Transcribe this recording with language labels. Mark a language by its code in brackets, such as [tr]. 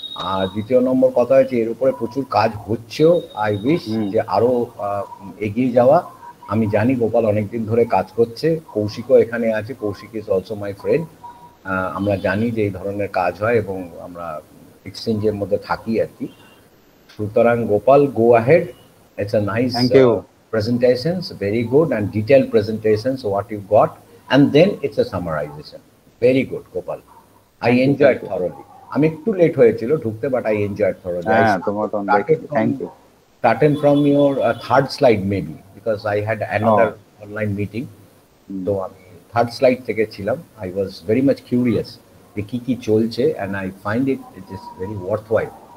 [bn] আর দ্বিতীয় নম্বর কথা হচ্ছে এর উপরে প্রচুর কাজ হচ্ছেও। [en] I wish [bn] যে আরো এগিয়ে যাওয়া। আমি জানি গোপাল অনেকদিন ধরে কাজ করছে, কৌশিকও এখানে আছে, [en] Kaushik is also my friend. [bn] আমরা জানি যে এই ধরনের কাজ হয় এবং আমরা এক্সচেঞ্জের মধ্যে থাকি আর কি। সুতরাং Gopal, [en] go ahead. It's a nice presentations, very good and detailed presentations what you got, and then it's a summarization. Very good, Gopal. I enjoyed thoroughly. [bn] আমি একটু লেট হয়েছিল ঢুকতে, [en] but I enjoyed thoroughly. [bn] হ্যাঁ, তোমার তো thank you. [en] Started from your third slide maybe because I had another online meeting. [bn] তো আমি third slide থেকে ছিলাম। [en] I was very much curious [bn] যে কি চলছে, [en] and I find it is very worthwhile.